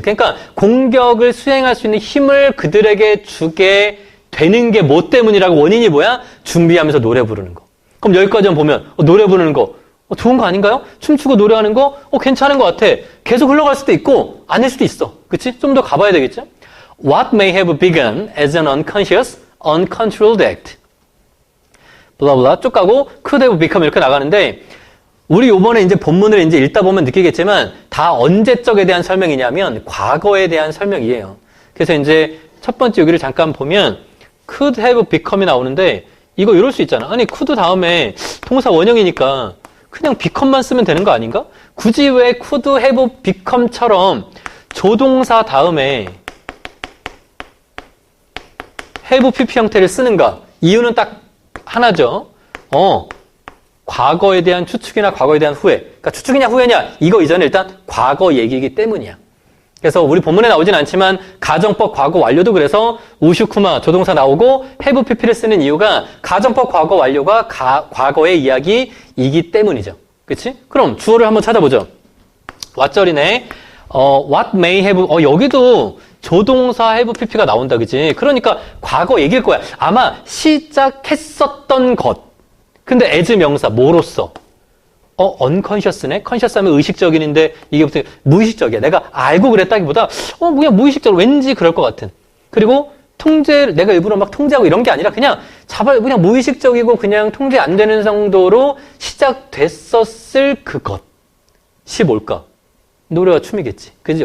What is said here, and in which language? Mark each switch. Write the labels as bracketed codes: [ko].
[ko] 그러니까 공격을 수행할 수 있는 힘을 그들에게 주게 되는 게 뭐 때문이라고? 원인이 뭐야? 준비하면서 노래 부르는 거. 그럼 여기까지만 보면 노래 부르는 거 좋은 거 아닌가요? 춤추고 노래하는 거 괜찮은 것 같아. 계속 흘러갈 수도 있고 아닐 수도 있어. 그치? 좀 더 가봐야 되겠죠? [en] What may have begun as an unconscious, uncontrolled act. [ko] 블라블라 쭉 가고 [en] could have become [ko] 이렇게 나가는데 우리 요번에 이제 본문을 이제 읽다 보면 느끼겠지만 다 언제적에 대한 설명이냐면 과거에 대한 설명이에요. 그래서 이제 첫 번째 여기를 잠깐 보면 [en] could have become [ko] 이 나오는데 이거 이럴 수 있잖아. 아니 could 다음에 동사 원형이니까 그냥 become만 쓰면 되는 거 아닌가? 굳이 왜 [en] could have become [ko] 처럼 조동사 다음에 have pp 형태를 쓰는가? 이유는 딱 하나죠. 과거에 대한 추측이나 과거에 대한 후회. 그러니까 추측이냐 후회냐 이거 이전에 일단 과거 얘기이기 때문이야. 그래서 우리 본문에 나오진 않지만 가정법 과거 완료도 그래서 우슈쿠마 조동사 나오고 have pp를 쓰는 이유가 가정법 과거 완료가 과거의 이야기이기 때문이죠. 그치? 그럼 주어를 한번 찾아보죠. 왓절이네. [en] what may have [ko] 여기도 조동사 have pp가 나온다. 그치? 그러니까 과거 얘기일 거야. 아마 시작했었던 것. 근데 as 명사 뭐로써? unconscious네? conscious 하면 의식적인인데 이게 무슨 무의식적이야. 내가 알고 그랬다기보다 그냥 무의식적으로 왠지 그럴 것 같은. 그리고 내가 일부러 막 통제하고 이런 게 아니라 그냥 그냥 무의식적이고 그냥 통제 안 되는 정도로 시작됐었을 그것이 뭘까? 노래와 춤이겠지. 그지?